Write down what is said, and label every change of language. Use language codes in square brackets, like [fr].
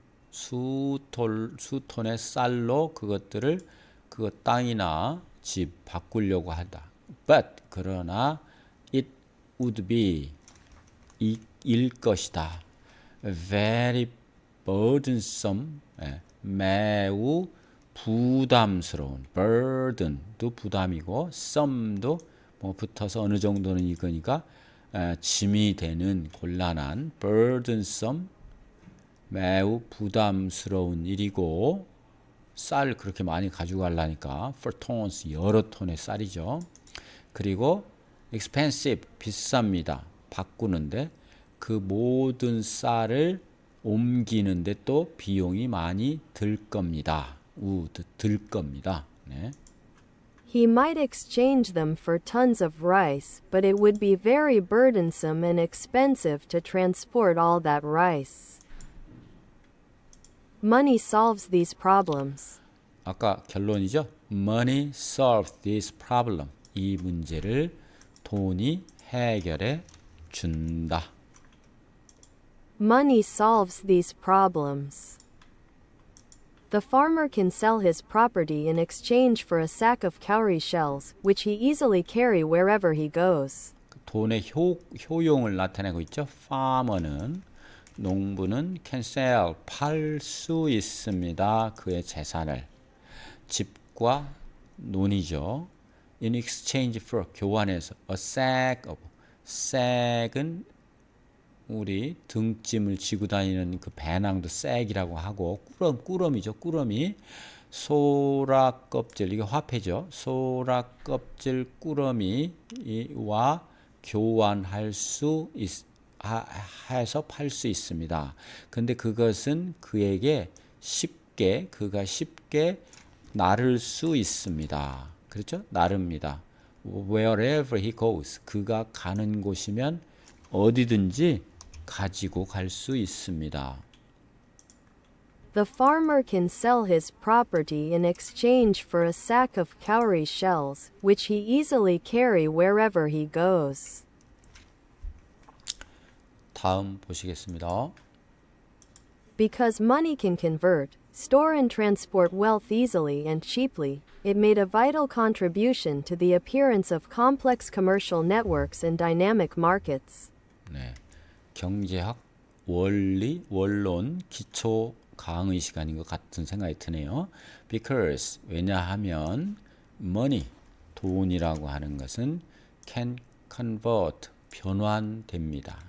[ko] 수톤의 쌀로 그것들을 그 땅이나 집 바꾸려고 하다. [en] But [ko] 그러나 [en] it would be [ko] 일 것이다. [en] Very burdensome. [ko] 매우 부담스러운. burden도 부담이고 some도 뭐 붙어서 어느 정도는 이거니까 짐이 되는 곤란한 burdensome 매우 부담스러운 일이고 쌀 그렇게 많이 가져가려니까 [en] for tons [ko] 여러 톤의 쌀이죠. 그리고 expensive 비쌉니다. 바꾸는데 그 모든 쌀을 옮기는데 또 비용이 많이 들 겁니다. 들 겁니다. 네. [en] He might exchange them for tons of rice, but it would be very burdensome and expensive to transport all that rice. Money solves these problems. [ko] 아까 결론이죠. [en] Money solves this problem. [ko] 이 문제를 돈이 해결해 준다. [en] Money solves these problems. The farmer can sell his property in exchange for a sack of cowrie shells, which he easily carry wherever he goes. [ko] 돈의 효용을 나타내고 있죠. farmer는 농부는 [en] can sell [ko] 팔 수 있습니다. 그의 재산을 집과 논이죠. [en] in exchange for [ko] 교환해서 [en] a sack of [ko] sack은 우리 등짐을 지고 다니는 그 배낭도 sä이라고 하고 꾸러미죠. 꾸러미 소라 껍질 이게 화폐죠. 소라 껍질 꾸러미와 교환할 수 해서 팔 수 있습니다. 근데 그것은 그에게 그가 쉽게 나를 수 있습니다. 그렇죠? 나릅니다. [en] Wherever he goes, [ko] 그가 가는 곳이면 어디든지 가지고 갈 수 있습니다. [en] The farmer can sell his property in exchange for a sack of cowrie shells, which he easily carry wherever he goes. [ko] 다음 보시겠습니다. [en] Because money can convert, store and transport wealth easily and cheaply, it made a vital contribution to the appearance of complex commercial networks and dynamic markets. [ko] 네, 경제학 원리 원론 기초 강의 시간인 것 같은 생각이 드네요. Because 왜냐하면 money 돈이라고 하는 것은 [en] can convert [ko] 변환됩니다.